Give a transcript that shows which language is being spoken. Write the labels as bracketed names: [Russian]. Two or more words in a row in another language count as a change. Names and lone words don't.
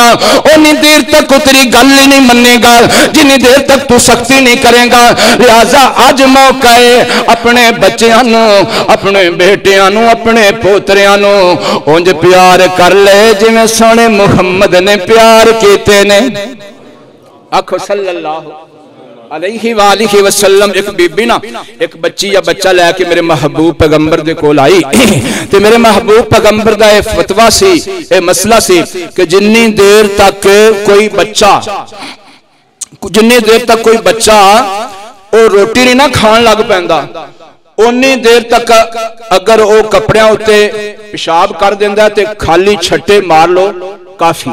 [Punjabi] اونی دیر تک تیری گل ہی نہیں منے گا جنی دیر تک توں سختی نہیں کرے گا. لہذا اج موقع ہے اپنے بچوں نوں اپنے بیٹیاں نوں اپنے پوتریاں نوں انج پیار کر لے جیویں سوہنے محمد نے پیار کیتے نے. [Arabic] آکھو صلى الله عليه وآله وسلم. [Punjabi] اک بی بی نہ اک بچی یا بچہ لے کے میرے محبوب پیغمبر دے کول آئی تے میرے محبوب پیغمبر دا یہ فتویٰ سی یہ مسئلہ سی کہ جنی دیر تک کوئی بچہ وہ روٹی نہیں نہ کھان لگ پیندا اونی دیر تک اگر وہ کپڑیاں اتے پیشاب کر دیندا تے خالی چھٹے مار لو کافی.